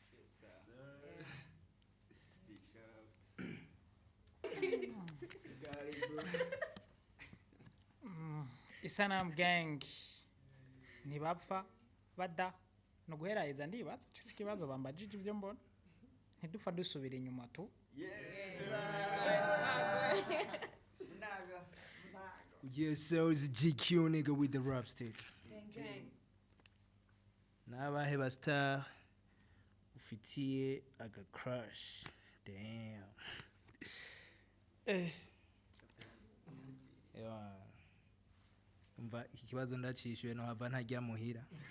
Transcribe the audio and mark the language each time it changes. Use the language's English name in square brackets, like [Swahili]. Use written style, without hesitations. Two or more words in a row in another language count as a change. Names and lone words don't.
[Rundi] Isanamu Gang ntibapfa bada no guheraheza ndibaza cyo kibazo bambajije ivyo mbona ntidupfa dusubira inyuma tu. [English] Yes, sir, it's GQ nigga with the rap stick. [Rundi] Nabahe ba star ufitiye aga crush. Damn. Umva ikibazo ndacishuye no hava ntajya muhira.